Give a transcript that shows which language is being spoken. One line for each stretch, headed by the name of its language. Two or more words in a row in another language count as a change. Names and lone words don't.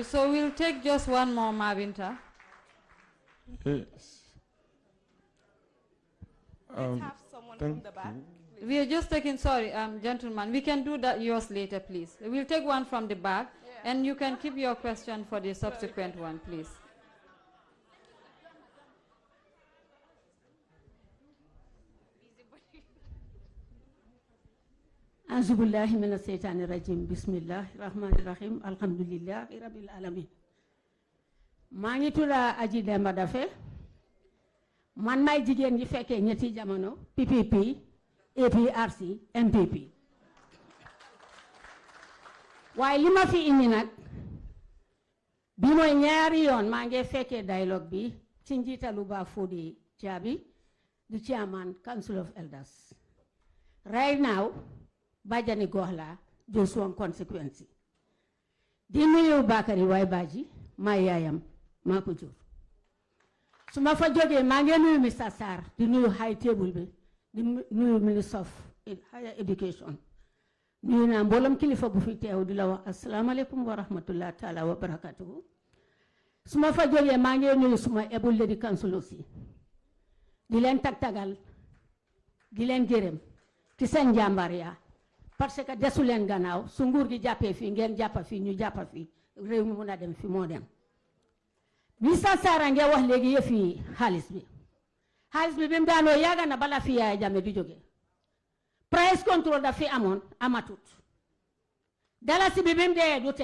English: So we'll take just one more, Mavinta. Yes. Let's have someone from the back. We are just taking, sorry, gentlemen, we can do that yours later, please. We'll take one from the back, and you can keep your question for the subsequent one, please.
Arabic: أعوذ بالله من الشيطان الرجيم، بسم الله الرحمن الرحيم، الحمد لله رب العالمين.
Wolof: Maa ngi tudd Aji Demba Dafe. Man may jigéen ñi fekkee ñetti jamono PPP, APRC, MPP. Waaye li ma fi indi nag bi mooy ñaari yoon maa ngi fekkee dialogue bi ci njiitalu Ba Fodi Jabi,
English: the chairman, Council of Elders. Right now, Bajani Gohla, Joshua consequence.
Wolof: Di nuyu Bakari Waay Baji, maa yaayam maa ko jur. su ma fa jógee maa ngi nuyu Mr. Sarr di nuyu
English: high table
Wolof: bi di nuyu
English: Minister of Higher Education
Wolof: nuyu naa mboolem kilifa bu fi teew di la wax
Arabic: السلام عليكم ورحمة الله تعالى وبركاته.
Wolof: su ma fa jógee maa ngi nuyu suma
English: able lady council
Wolof: aussi di leen tagtagal di leen gërëm ci seen njàmbaar yaa
French: parce que
Wolof: desu leen gannaaw su nguur gi jàppee fii ngeen jàppa fii ñu jàppa fii réew mi mun a dem fi moo dem. Mr. Sarr nge wax léegi yëfi xaalis bi bi mu daanoo yàgg na bala fi Yaya Jammeh di jóge
English: price control
Wolof: daf fi amoon amatut dalasi bi mu dee du